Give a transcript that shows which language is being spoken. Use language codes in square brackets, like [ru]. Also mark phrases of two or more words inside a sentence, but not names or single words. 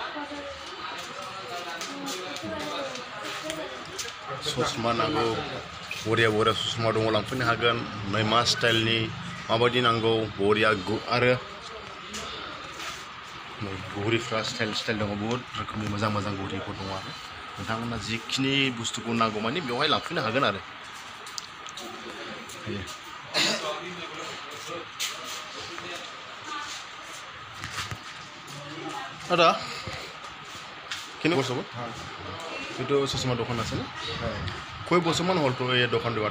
[brx] ससमा नांगौ बरिया ससमा दङ लांफैनो हागोन नै मा स्टाइलनि माबायदि नांगौ बरिया आरो घरिफ्रा स्टाइल दङ बहुद रोखोमनि मोजां घरिफोर दङ आरो नोंथांमोना जिखिनि बुस्थुखौ नांगौ माने बेवहाय लांफैनो हागोन आरो [as] দাদা কেনে বছৰ এইটো চশমা দোকান আছে না কয় বছৰমান হ'ল তো এই দোকান দিওঁতা